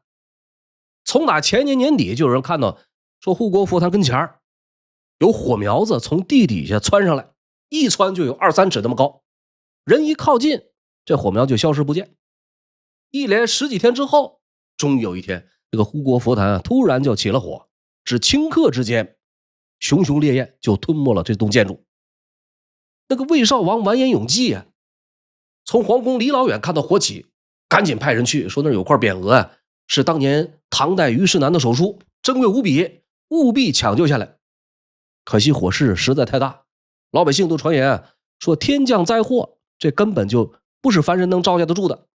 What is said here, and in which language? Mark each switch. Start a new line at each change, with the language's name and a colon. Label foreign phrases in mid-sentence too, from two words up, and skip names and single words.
Chinese: 從打前年年底就有人看到說，護國佛壇跟前有火苗子從地底下蹿上來，一蹿就有2-3尺那麼高，人一靠近，這火苗就消失不見。一连10幾天之後，終于有一天，这个護國佛壇突然就起了火，只顷刻之間，熊熊烈焰就吞沒了這棟建築。那個魏少王完顏永濟啊，從皇宮離老遠看到火起，趕緊派人去說那有塊匾額啊，是當年唐代虞世南的手書，珍貴無比，務必搶救下來。可惜火勢實在太大，老百姓都傳言說天降災禍，這根本就不是凡人能招架得住的。